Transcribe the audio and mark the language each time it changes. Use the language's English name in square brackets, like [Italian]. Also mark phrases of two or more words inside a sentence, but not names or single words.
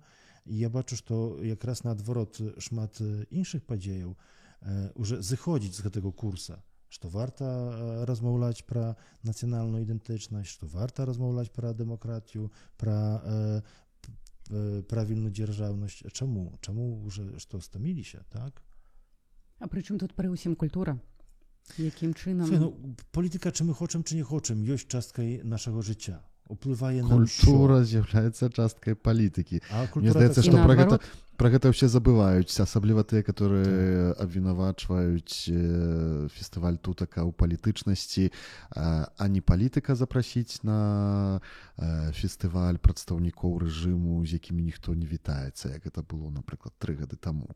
[Belarusian] І я бачу, што якраз наадварот шмат іншых падзеяў уже зыходзіць з гэтага курса, што варта размаўляць пра нацыянальную ідэнтычнасць, што варта размаўляць пра дэмакратію, пра правільную дзяржаўнасць. Чаму? Чаму уже што стаміліся, так? А пры чым тут пры ўсім культура? Якім чынам? Ну, палітыка, [Ukrainian] чи ми хочемо, чи не хочемо, [Belarusian] ёсць часткай нашага жыцця. Уплывае на культура з'яўляецца часткай палітыкі. Мне здаецца, што пра гэта ўсе забываюць, асабліва тыя, которые абвінавачваюць фестываль тутака ў палітычнасці, а не палітыка запрасіць на фестываль прадстаўнікоў рэжыму, з якімі ніхто не вітаецца, як гэта было, напрыклад, 3 гады таму.